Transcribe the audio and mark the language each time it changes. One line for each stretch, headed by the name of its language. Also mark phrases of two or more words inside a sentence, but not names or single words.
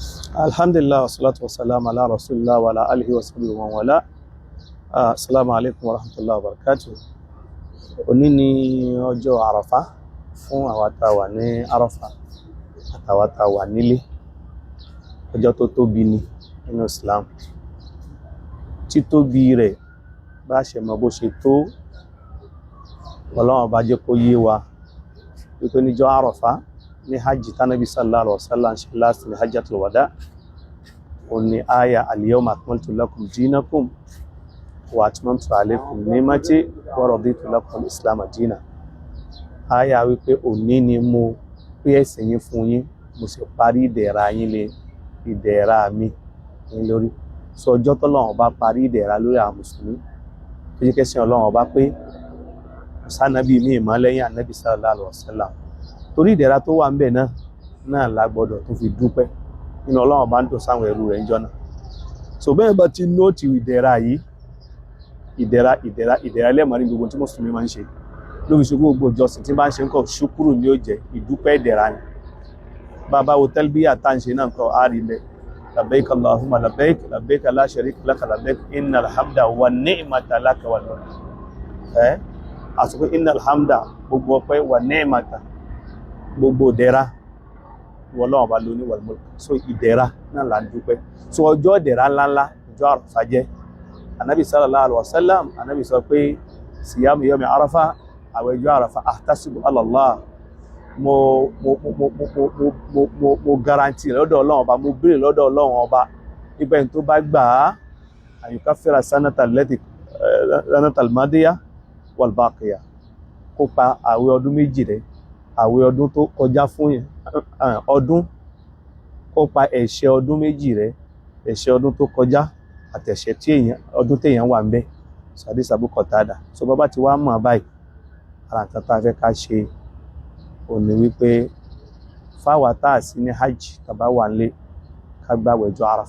Arabic: الحمد لله والصلاة والسلام على رسول الله وعلى آله وصحبه ومن والاه. السلام عليكم ورحمة الله وبركاته.
Yoruba: Òní ni ọjọ́ Àràfá fún àwa tá wà ní Àràfá àtàwa tá wà nílé. Ọjọ́ tó tóbi ni nínú Islam. Títóbi rẹ̀ bá ṣe mọ̀ bó ṣe tó, Ọlọ́run bá jẹ́ kó yé wa. Wípé níjọ́ Àràfá ní hajj tánàbí
Arabic: صلى الله عليه وسلم
Yoruba: ṣe last ní
Arabic: حجة الوداع,
Yoruba: ó ní aya
Arabic: اليوم أكملت لكم دينكم وأتممت عليكم نعمتي ورضيت لكم الإسلام دينا.
Yoruba: Aya wípé òní ni mo pé ẹ̀sìn yín fún yín, mo sì parí ìdẹ̀ra yín lé ìdẹ̀ra mi ní lórí. So ọjọ́ t'Ọlọ́run bá parí ìdẹ̀ra lórí àwọn mùsùlùmí, tó jẹ́ kẹ́sìn Ọlọ́run bá pé sanabi mi ìmọ̀ lẹ́yìn Ànábì
Arabic: صلى الله عليه وسلم.
Yoruba: Torí ìdẹ̀ra tó wà ńbẹ̀ náà la gbọ́dọ̀ tó fi dúpẹ́. Nínú Ọlọ́run bá ń dùn sáwọn ẹrú rẹ̀ níjọ́ náà. So bẹ́ẹ̀ bá ti nóòtì ìdẹ̀ra yìí, ìdẹ̀ra lẹ́mọ̀ ní gbogbo tí mùsùlùmí máa ń ṣe. Ló fi ṣe gbogbo ìjọsìn tí bá ń ṣe nǹkan ṣúkúrù ní ó jẹ́ ìdúpẹ́ ìdẹ̀ra ni. Bàbá wo tẹ́lbíyà tá ń ṣe náà nǹkan á rí mẹ́.
Arabic: لبيك اللهم لبيك، لبيك لا شريك لك لبيك، إن الحمد والنعمة لك والملك.
Yoruba: Àsìkò
Arabic: إن الحمد
Yoruba: gbogbo ọpẹ́ wà ni'mata gbogbo ìdẹ̀ra Ọlọ́run bá lóní
Arabic: والملك.
Yoruba: So ìdẹ̀ra náà là ń dúpẹ́. So ọjọ́ ìdẹ̀ra ńláńlá ọjọ́ Àràfá jẹ́. Ànábì
Arabic: صلى الله عليه وسلم,
Yoruba: Ànábì sọ pé
Arabic: صيام يوم عرفة,
Yoruba: àwẹ̀ ọjọ́ Àràfá,
Arabic: أحتسب على الله,
Yoruba: mo garanti lọ́dọ̀ Ọlọ́run ọba, mo béèrè lọ́dọ̀ Ọlọ́run ọba nípa ẹni tó bá gbà á
Arabic: أن يكفر السنة الماضية والباقية,
Yoruba: kó pa àwẹ̀ ọdún méjì rẹ̀, àwẹ̀ ọdún tó kọjá fún yẹn, ọdún, kó pa ẹ̀ṣẹ̀ ọdún méjì rẹ̀, ẹ̀ṣẹ̀ ọdún tó kọjá àtẹ̀ṣẹ̀ tí ọdún téèyàn wà ń bẹ̀. Sàdí Abu Qatada. So bàbá ti wá mọ̀ báyìí, ara nǹkan tá a fẹ́ ká ṣe ò ní wípé fáwa tá a sí ní hajj tàbá wà nílé ká gbààwẹ̀ ọjọ́ Àràfá.